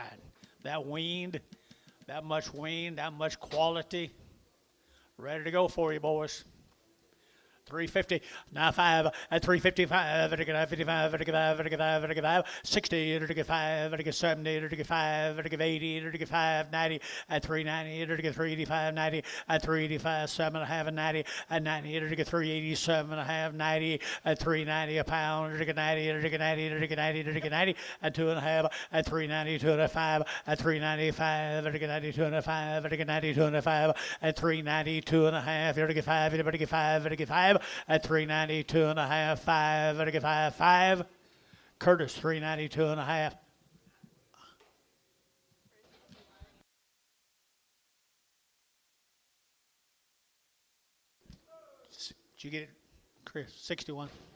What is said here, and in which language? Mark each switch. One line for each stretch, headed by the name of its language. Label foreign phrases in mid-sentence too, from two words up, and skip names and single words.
English: That weaned, that much weaned, that much quality. Ready to go for you, boys. 350, now 5 at 355, at 55, at 55, at 55, at 55, 60, at 55, at 70, at 55, at 80, at 55, 90, at 390, at 385, 90, at 385, 7.5, and 90, at 90, at 387.5, 90, at 390 a pound, at 90, at 90, at 90, at 90, at 2.5, at 390, 205, at 395, at 90, 205, at 90, 205, at 390, 2.5, at 5, at 5, at 5. At 392 and a half, 5, at 5, 5. Curtis, 392 and a half. Did you get it, Chris? 61.